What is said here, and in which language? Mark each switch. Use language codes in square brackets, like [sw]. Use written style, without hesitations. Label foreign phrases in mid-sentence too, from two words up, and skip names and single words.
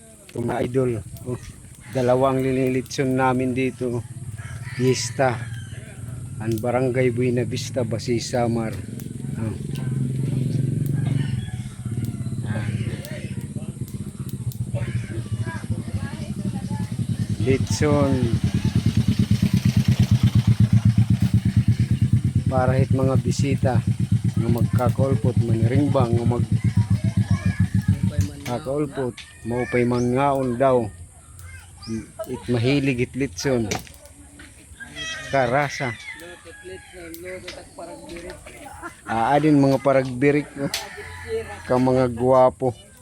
[war] Ito mga idol. Oh, dalawang linilitson namin dito. Fiesta. Ang Barangay Buena Vista, Basi Samar. Oh. Litson. Para hit mga bisita nga magkakulpot maniringbang nga magkakulpot maupay mangaon daw it mahilig it litson karasa adin mga paragbirik ka mga guwapo